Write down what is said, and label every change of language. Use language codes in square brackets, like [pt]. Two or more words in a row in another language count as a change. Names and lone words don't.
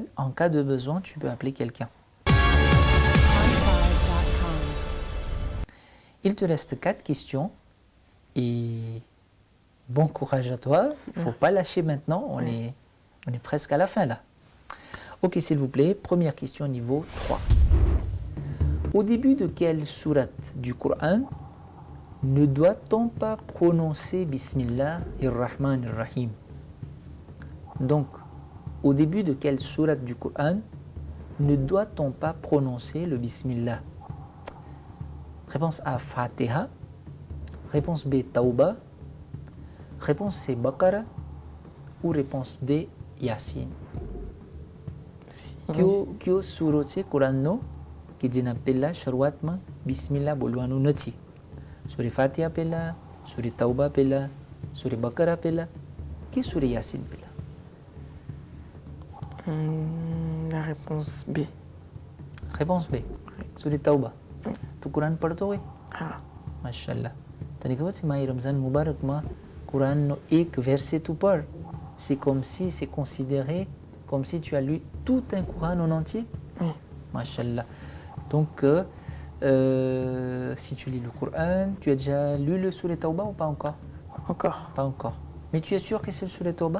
[fr] En cas de besoin, tu peux appeler quelqu'un. Il te reste 4 questions et bon courage à toi. Il ne faut pas lâcher maintenant. On est presque à la fin là. Ok, s'il vous plaît. Première question niveau 3. Au début de quelle sourate du Coran ne doit-on pas prononcer [ar] بسم الله الرحمن الرحيم? [fr] Donc, au début de quelle sourate du Coran ne doit-on pas prononcer le Bismillah? Réponse A, Fatiha. Réponse B, Tauba. Réponse C, Baqara. Ou réponse D, Yasin. [gu] કયો સૂરો છે કુરાનનો કે જેના પહેલા શરૂઆતમાં બિસ્મિલ્લાહ બોલવાનું નથી? સૂરે ફાતિહા પહેલા, સૂરે તૌબા પહેલા, સૂરે બકરા પહેલા કે સૂરે યાસીન પહેલા? [fr] La réponse B. [gu] Réponse B, સૂરે તૌબા. તું કુરાન પઢતો હોય? Ah, માશાલ્લાહ. તને ખબર છે મારી રમઝાન મુબારકમાં કુરાનનો એક verset તું પઢ, [fr] c'est comme si c'est considéré comme si tu as lu tout un Coran en entier. oui. Mashallah. Donc, si tu lis le Coran, tu as déjà lu le Surah Tauba ou pas encore? Encore. Pas encore. Mais tu es sûr que c'est le Surah Tauba?